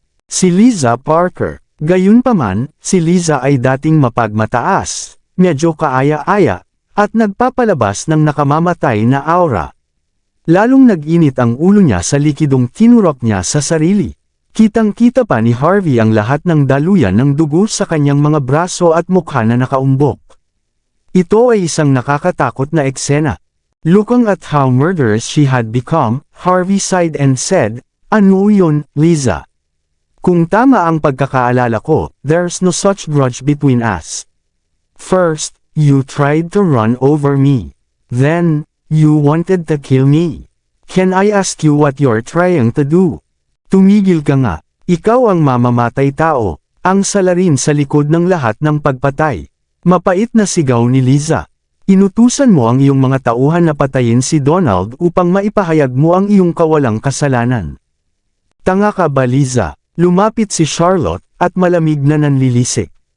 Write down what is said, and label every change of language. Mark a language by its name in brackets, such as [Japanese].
[Filipino] Si Liza Parker. Gayunpaman, si Liza ay dating mapagmataas, medyo kaaya-aya, at nagpapalabas ng nakamamatay na aura. Lalong nag-init ang ulo niya sa likidong tinurok niya sa sarili. Kitang-kita pa ni Harvey ang lahat ng daluyan ng dugo sa kanyang mga braso at mukha na nakaumbok. Ito ay isang nakakatakot na eksena. [English] Looking at how murderous she had become, Harvey sighed and said, [Filipino] "Ano yun, Liza? Kung tama ang pagkakaalala ko, [English] there's no such grudge between us. First, you tried to run over me. Then, you wanted to kill me. Can I ask you what you're trying to do? [Filipino] Tumigil ka nga. Ikaw ang mamamatay tao, ang salarin sa likod ng lahat ng pagpatay." Mapait na sigaw ni Liza. Inutusan mo ang iyong mga tauhan na patayin si Donald upang maipahayag mo ang iyong kawalang kasalanan. Tanga ka ba, Liza? Lumapit si Charlotte, at malamig na nanlilisik.